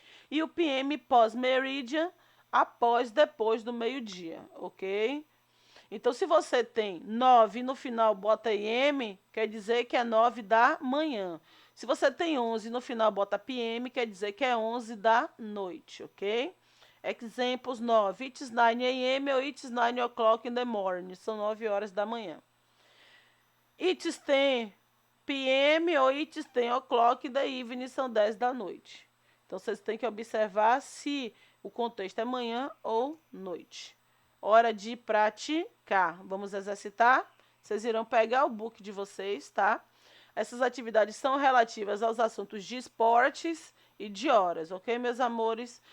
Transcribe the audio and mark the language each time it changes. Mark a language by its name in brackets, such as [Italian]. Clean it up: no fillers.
[Portuguese] E o PM pós-meridian, após, depois do meio-dia, ok? Então, se você tem 9 e no final bota AM, quer dizer que é 9 da manhã. Se você tem 11 e no final bota PM, quer dizer que é 11 da noite, ok? [English] Exemplos 9. It's 9 a.m. ou it's 9 o'clock in the morning. [Portuguese] São 9 horas da manhã. [English] It's 10 p.m. ou it's 10 o'clock in the evening. [Portuguese] São 10 da noite. Então, vocês têm que observar se o contexto é manhã ou noite. Hora de praticar. Vamos exercitar? Vocês irão pegar o book de vocês, tá? Essas atividades são relativas aos assuntos de esportes e de horas, ok, meus amores?